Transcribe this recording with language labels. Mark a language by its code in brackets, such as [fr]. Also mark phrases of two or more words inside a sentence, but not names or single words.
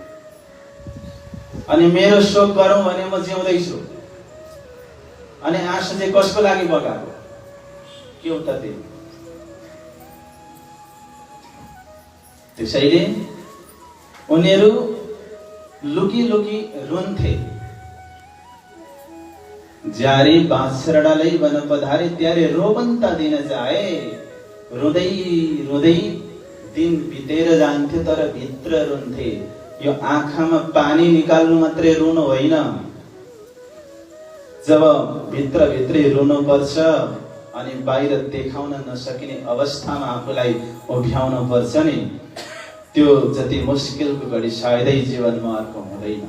[ne] अनि मेरो शोक गरौँ भने म जिउँदैछु, अनि आँसु चाहिँ कसको लागि बगाएको? के हो त त्यो? त्यसैले उनीहरू लुकी लुकी रुन्थे। [gu] જ્યારે બાછરડાલાઈ બન પધારે ત્યારે રોવંતા દિન જાએ। [ne] रुँदै रुँदै दिन बितेर जान्थ्यो, तर भित्र रुन्थे। यो आँखामा पानी निकाल्नु मात्रै रुनु होइन, जब भित्र भित्रै रुनु पर्छ अनि बाहिर देखाउन नसकिने अवस्थामा आफूलाई उभ्याउनु पर्छ नि, त्यो जति मुस्किलको घडी सायदै जीवनमा अर्को हुँदैन।